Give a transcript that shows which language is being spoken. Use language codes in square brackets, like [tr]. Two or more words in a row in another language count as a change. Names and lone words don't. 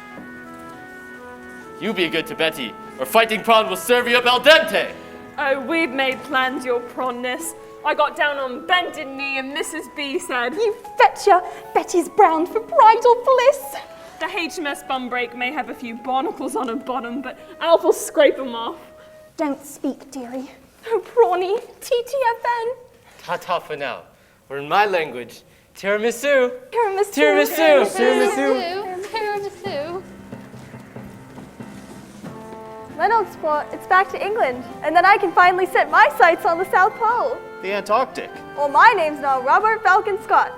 [en] You be good to Betty, or fighting prawn will serve you up al dente. Oh, we've made plans, your prawnness. I got down on bended knee and Mrs. B said, You fetcher, Betty's brown for bridal bliss. the HMS Bumbrake may have a few barnacles on her bottom, but Alf will scrape them off. Don't speak, dearie. Oh, prawny, TTFN. Ta-ta for now. Or in my language, tiramisu. Tiramisu. Tiramisu. Tiramisu. Tiramisu. Well, old sport, it's back to England, and then I can finally set my sights on the South Pole. The Antarctic. Well, my name's now Robert Falcon Scott.